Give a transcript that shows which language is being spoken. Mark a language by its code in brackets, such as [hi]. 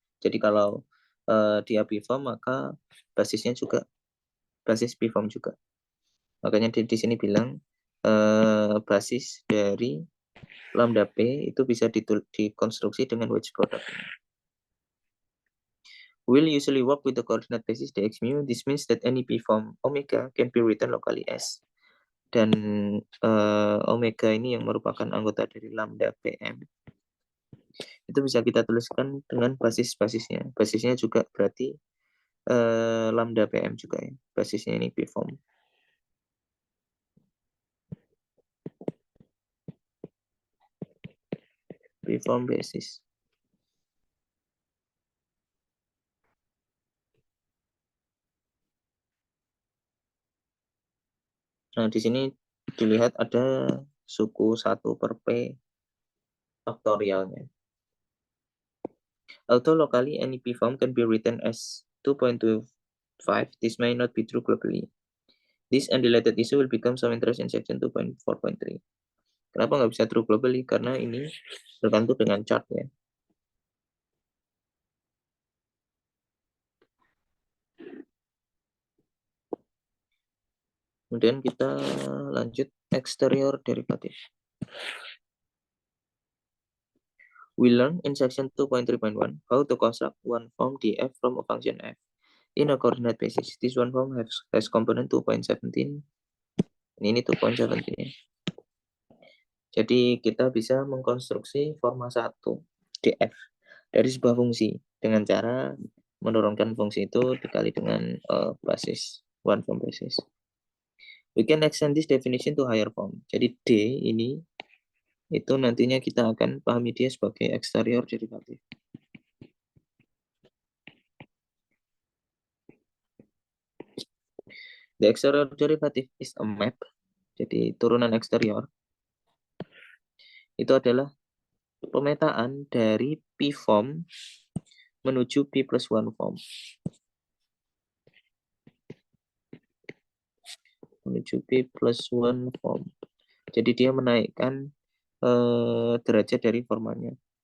[id] Jadi kalau dia biform maka basisnya juga basis biform juga. Makanya di sini bilang basis dari lambda P itu bisa dikonstruksi dengan wedge product. [en] Will usually work with the coordinate basis dx mu. This means that any P form omega can be written locally as. [id] Dan omega ini yang merupakan anggota dari lambda PM itu bisa kita tuliskan dengan basis-basisnya. Basisnya juga berarti lambda PM juga ya. Basisnya ini P form. [en] P form basis. [id] Nah, di sini dilihat ada suku 1 per P faktorialnya. [en] Although locally any P form can be written as 2.25, this may not be true globally. This unrelated issue will become some interest in section 2.4.3. [id] Kenapa nggak bisa [en] true globally? [id] Karena ini tergantung dengan chart ya. Kemudian kita lanjut exterior derivative. [en] We learn in section 2.3.1 how to construct one form df from a function f in a coordinate basis. This one form has component 2.17. [id] Ini 2.17 ya. Jadi kita bisa mengkonstruksi forma 1 df dari sebuah fungsi dengan cara menurunkan fungsi itu dikali dengan basis one form basis. [en] We can extend this definition to higher form. [id] Jadi D ini itu nantinya kita akan pahami dia sebagai exterior derivative. [en] The exterior derivative is a map. [id] Jadi turunan eksterior itu adalah pemetaan dari P form menuju P plus 1 form. Menuju P plus 1 form. Jadi dia menaikkan derajat dari formanya.